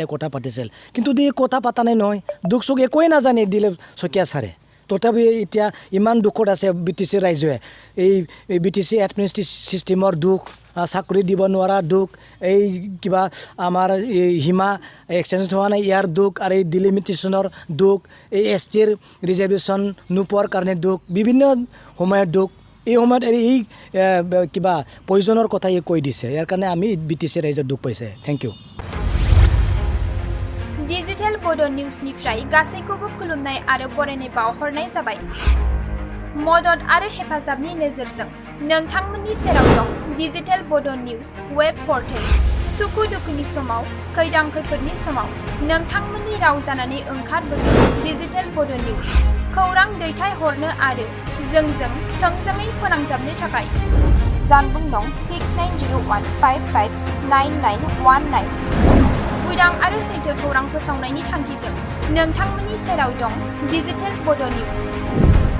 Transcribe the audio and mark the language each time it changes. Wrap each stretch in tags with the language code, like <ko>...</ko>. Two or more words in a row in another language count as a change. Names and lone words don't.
<as>কথা পাতিছিল কিন্তু দি কথা পাতা নাই নহয় দুখ চুখ একোৱেই নাজানে দিলীপ শইকীয়া ছাৰে তথাপি এতিয়া ইমান দুখত আছে বি টি চি ৰাইজে এই বি টি চি</as> <en>administrative system</en> <as>দুখ চাকৰি দিব নোৱাৰা দুখ এই কিবা আমাৰ এই সীমা এক্সচেঞ্জ হোৱা নাই ইয়াৰ দুখ আৰু এই ডিলিমিটেশ্যনৰ দুখ এই</as> <en>ST reservation</en> <as>নোপোৱাৰ কাৰণে দুখ বিভিন্ন সময়ত দুখ এই সময়ত এই কিবা প্ৰয়োজনৰ কথা কৈ দিছে ইয়াৰ কাৰণে আমি বি টি চি ৰাইজৰ দুখ পাইছে</as> <en>thank you</en> <brx>डिजिटेल बड' निउसनिफ्राय गासैखौबो खुलुमनाय आरो बरायनाय बावहरनाय जाबाय मदद आरो हेफाजाबनि नोजोरजों नोंथांमोननि सेराव दं डिजिटेल बड' निउस</brx> <en>web portal</en> <brx>सुखु दुखुनि समाव खैदां खैफोदनि समाव नोंथांमोननि राव जानानै ओंखारबोगोन डिजिटेल बड' निउस खौरां दैथायहरनो आरो जोंजों थोंजोङै फोनांजाबनो थाखाय जानबुं दं 6901559919 उदां आरो सैथो खौरां फोसावनायनि थांखिजों नोंथांमोननि सेराव दं डिजिटेल बड' निउस</brx>